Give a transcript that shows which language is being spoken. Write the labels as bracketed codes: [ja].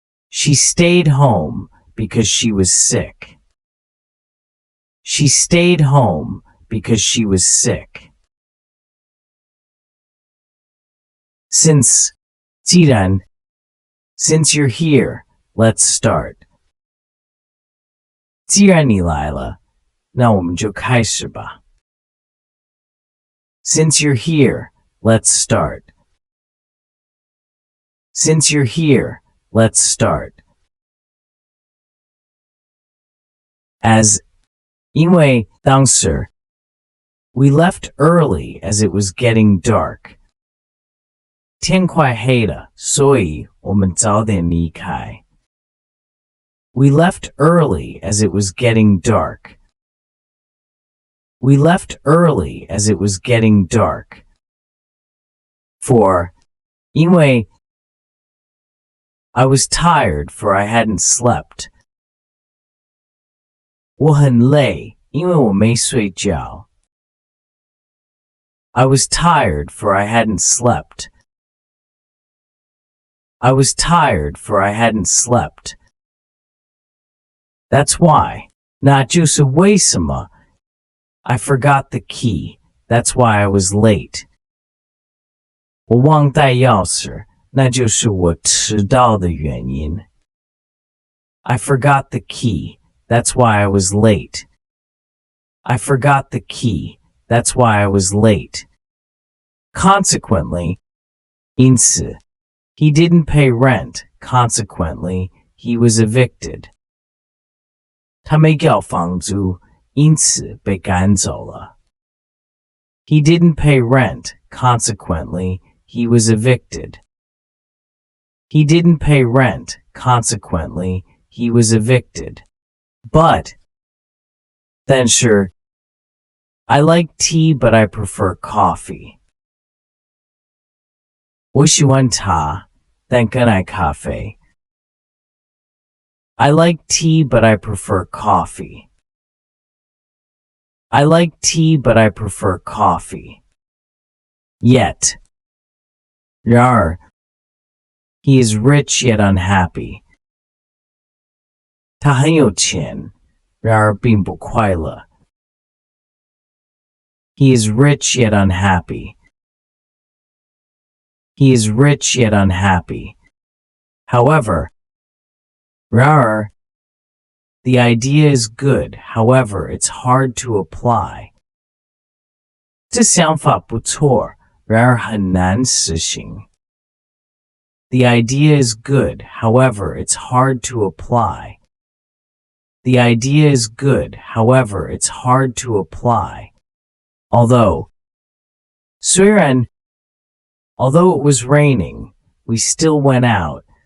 [en] She stayed home because she was sick. She stayed home because she was sick. Since, [zh] 既然 [en] since you're here, let's start. [zh] 既然你来了，那我们就开始吧。 [en] Since you're here, let's start. Since you're here, let's start. As, [zh] 因为当时 [en] we left early as it was getting dark. [zh] 天快黑了，所以我们早点离开。 [en] We left early as it was getting dark. We left early as it was getting dark. For, [zh] 因为 [en] I was tired for I hadn't slept. [zh] 我很累，因为我没睡觉。 [en] I was tired for I hadn't slept. I was tired for I hadn't slept. That's why, [zh] 那就是为什么 [en] I forgot the key. That's why I was late. [zh] 我忘带钥匙，那就是我迟到的原因。 [en] I forgot the key. That's why I was late. I forgot the key. That's why I was late. Consequently, [zh] 因此 [en] he didn't pay rent. Consequently, he was evicted. [zh] 他没缴房租，因此被赶走了。 [en] He didn't pay rent. Consequently, he was evicted. He didn't pay rent. Consequently, he was evicted. But, [zh] 但是 [en] I like tea, but I prefer coffee. [zh] 我喜欢茶，但更爱咖啡。 [en] I like tea, but I prefer coffee. I like tea, but I prefer coffee. Yet, [zh] 然而 [en] he is rich yet unhappy. [zh] 他很有钱，然而并不快乐。 [en] He is rich yet unhappy. He is rich yet unhappy. However, [zh] 然而 [en] the idea is good, however, it's hard to apply. [zh] 这想法不错，然而很难实行。 [en] The idea is good, however, it's hard to apply. The idea is good, however, it's hard to apply. Although, [zh] 虽然 [en] although it was raining, we still went out.